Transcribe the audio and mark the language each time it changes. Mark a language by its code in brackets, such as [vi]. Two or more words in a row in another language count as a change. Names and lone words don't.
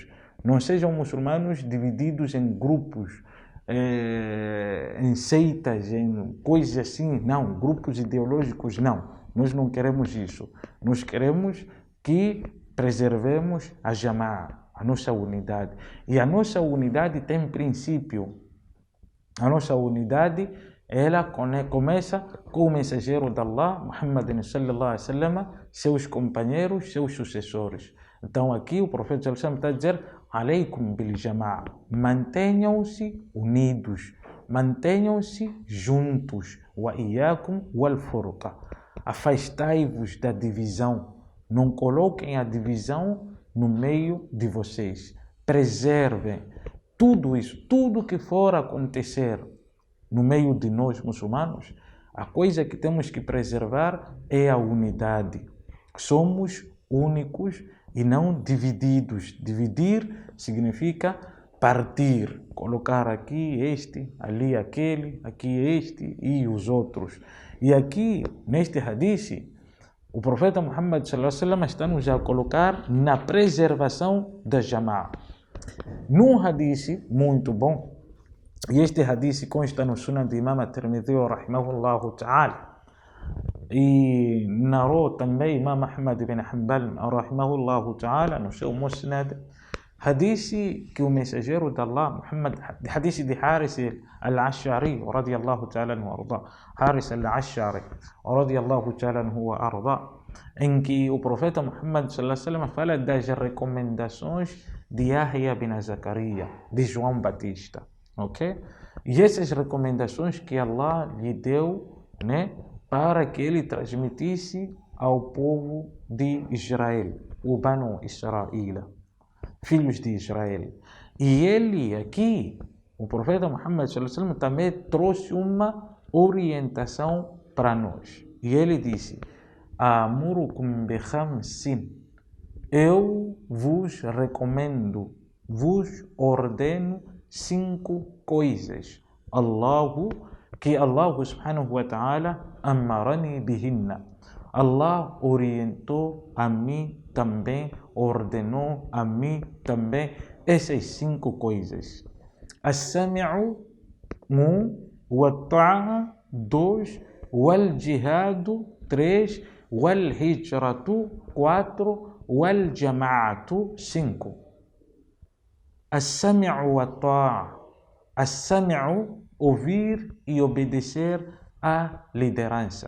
[pt] Não sejam muçulmanos divididos em grupos, em seitas, em coisas assim, não, grupos ideológicos, não. Nós não queremos isso. Nós queremos que preservemos a Jama'a, a nossa unidade. E a nossa unidade tem princípio. A nossa unidade, ela começa com o mensageiro de Allah, Muhammad [ar] صلى الله عليه وسلم, [pt] seus companheiros, seus sucessores. Então aqui o profeta [ar] صلى الله عليه وسلم [pt] está a dizer: [ar] عليكم بالجماعة. [pt] Mantenham-se unidos, mantenham-se juntos. [ar] وإياكم والفرقة. [pt] Afastai-vos da divisão. Não coloquem a divisão no meio de vocês. Preservem tudo isso, tudo que for acontecer no meio de nós muçulmanos. A coisa que temos que preservar é a unidade. Somos únicos e não divididos. Dividir significa partir, colocar aqui este, ali aquele, aqui este e os outros. E aqui, neste hadith, o profeta Muhammad [ar] صلى الله عليه وسلم [pt] está nos a colocar na preservação da Jama'a. Num hadith muito bom, e este hadith consta no Sunan de Imam At-Tirmidhi [ar] رحمه الله تعالى, [pt] e narrou também Imam Ahmad ibn Hanbal [ar] رحمه الله تعالى [pt] no seu Musnad, hadith que o mensageiro de Allah, Muhammad, hadith de Haris al-Ash'ari [ar] رضي الله تعالى عنه [pt] arda, Haris al-Ash'ari [ar] رضي الله تعالى عنه [pt] arda, em que o profeta Muhammad [ar] صلى الله عليه وسلم [pt] fala das recomendações de Yahya bin Zacarias, de João Batista, ok? E essas recomendações que Allah lhe deu, né, para que ele transmitisse ao povo de Israel, o Banu Israel, filhos de Israel. E ele aqui, o profeta Muhammad [ar] صلى الله عليه وسلم, [pt] também trouxe uma orientação para nós. E ele disse: [ar] آمركم بخمس. [pt] Eu vos recomendo, vos ordeno 5 coisas. [ar] Que الله سبحانه وتعالى أمرني بهن. [pt] Allah orientou a mim também, ordenou a mim também essas 5 coisas. [ar] السمع، 1، والطاعة، 2، والجهاد، 3، والهجرة، 4، والجماعة، 5. السمع والطاعة. السمع, [pt] ouvir e obedecer à liderança.